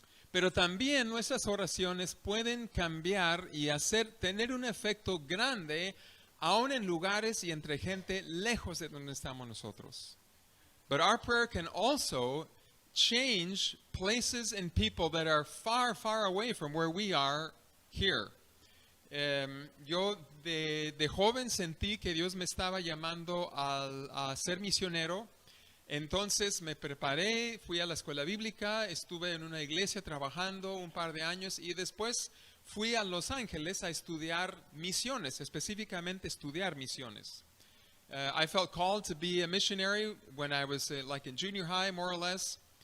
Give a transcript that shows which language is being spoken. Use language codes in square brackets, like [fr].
[es] Pero también nuestras oraciones pueden cambiar y tener un efecto grande aún en lugares y entre gente lejos de donde estamos nosotros. [en] But our prayer can also change places and people that are far, far away from where we are here. [es] Yo de joven sentí que Dios me estaba llamando a ser misionero. Entonces me preparé, fui a la escuela bíblica, estuve en una iglesia trabajando un par de años y después fui a Los Ángeles a estudiar misiones, específicamente estudiar misiones. [en] I felt called to be a missionary when I was like in junior high, more or less.